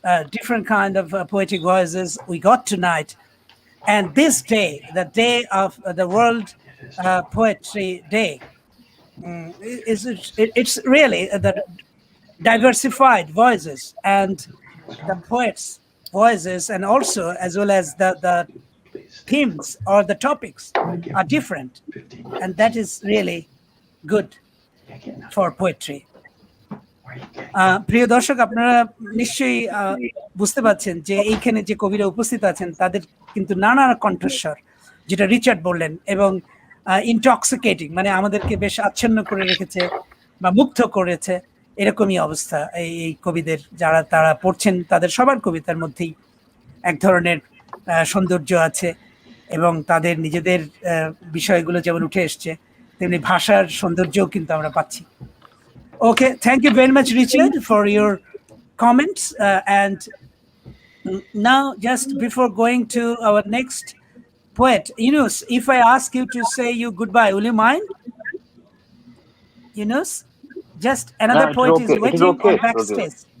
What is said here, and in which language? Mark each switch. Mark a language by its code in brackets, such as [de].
[en] Different kind of poetic voices we got tonight. And this day, the day of the World Poetry Day, it's really the diversified voices and the poets' voices, and also as well as the themes or the topics are different. And that is really good for poetry. [bn] প্রিয় দর্শক, আপনারা নিশ্চয়ই বুঝতে পারছেন যে এইখানে যে কবিরা উপস্থিত আছেন তাদের কিন্তু নানা কণ্ঠস্বর, যেটা রিচার্ড বললেন, এবং ইনটক্সিকেটিং, মানে আমাদেরকে বেশ আচ্ছন্ন করে রেখেছে বা মুগ্ধ করেছে, এরকমই অবস্থা এই কবিদের। যারা তারা পড়ছেন তাদের সবার কবিতার মধ্যেই এক ধরনের সৌন্দর্য আছে, এবং তাদের নিজেদের বিষয়গুলো যেমন উঠে এসছে, তেমনি ভাষার সৌন্দর্যও কিন্তু আমরা পাচ্ছি। [en] Okay, thank you very much, Richard, for your comments. And now, just before going to our next poet, Yunus, if I ask you to say you goodbye, will you mind? Yunus, just another poet is waiting on backstage.